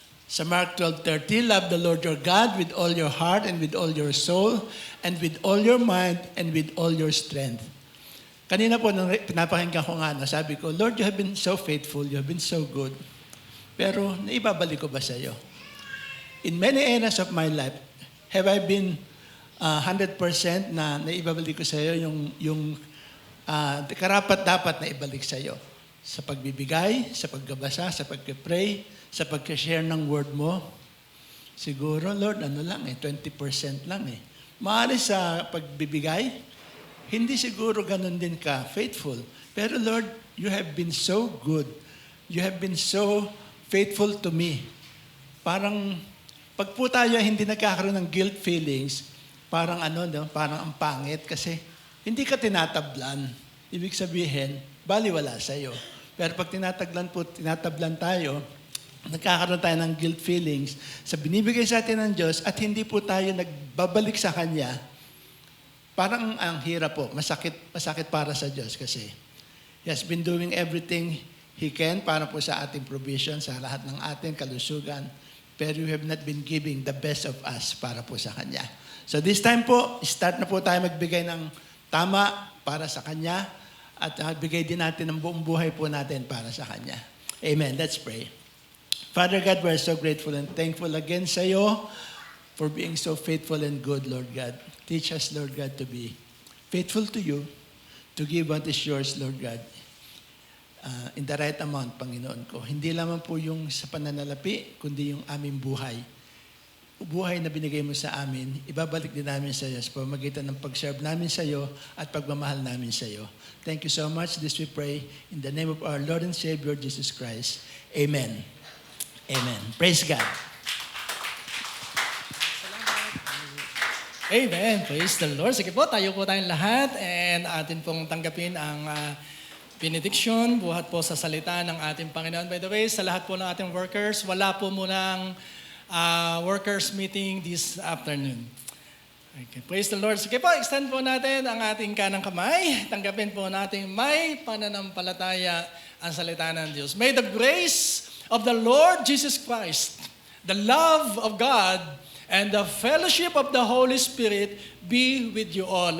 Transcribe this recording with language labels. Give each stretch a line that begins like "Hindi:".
English: Sa Mark 12:30, "Love the Lord your God with all your heart and with all your soul and with all your mind and with all your strength."
Filipino: Kanina po, nung pinapakinggan ko nga, sabi ko,
English: "Lord, you have been so faithful, you have been so good.
Filipino: Pero, naibabalik ko ba sa iyo?
English: In many areas of my life, have I been
Filipino: 100% na naibabalik ko sa iyo yung karapat-dapat na ibalik sa iyo. Sa pagbibigay, sa pagbabasa, sa pag-pray, sa pag-share ng word mo. Siguro, Lord, 20% lang eh. Maaari sa pagbibigay, hindi siguro ganun din ka faithful.
English: Pero Lord, you have been so good. You have been so faithful to me.
Filipino: Parang, pag po tayo hindi nagkakaroon ng guilt feelings, parang parang ang pangit kasi hindi ka tinatablan. Ibig sabihin, baliwala sa'yo. Pero pag tinatablan tayo, nagkakaroon tayo ng guilt feelings sa binibigay sa atin ng Diyos at hindi po tayo nagbabalik sa Kanya, parang ang hirap po, masakit para sa Diyos kasi
English: He has been doing everything He can
Filipino: para po sa ating provision, sa lahat ng ating kalusugan, pero
English: we have not been giving the best of us
Filipino: para po sa Kanya. So this time po, start na po tayo magbigay ng tama para sa Kanya at bigay din natin ang buong buhay po natin para sa Kanya.
English: Amen. Let's pray. Father God, we're so grateful and thankful again sa iyo for being so faithful and good, Lord God. Teach us, Lord God, to be faithful to you, to give what is yours, Lord God, in the right amount,
Filipino: Panginoon ko. Hindi lamang po yung sa pananalapi, kundi yung aming buhay. Buhay na binigay mo sa amin, ibabalik din namin sa iyo sa pamamagitan ng pag-serve namin sa iyo at pagmamahal namin sa iyo.
English: Thank you so much. This we pray in the name of our Lord and Savior, Jesus Christ. Amen. Amen. Praise God. Amen. Praise the Lord.
Filipino: Sige po, tayo po tayong lahat and atin pong tanggapin ang benediction, buhat po sa salita ng ating Panginoon. By the way, sa lahat po ng ating workers, wala po munang workers meeting
English: this afternoon. Okay, praise the Lord.
Filipino: Sige po, extend po natin ang ating kanang kamay. Tanggapin po natin may pananampalataya ang salita ng Diyos.
English: May the grace of the Lord Jesus Christ, the love of God, and the fellowship of the Holy Spirit be with you all.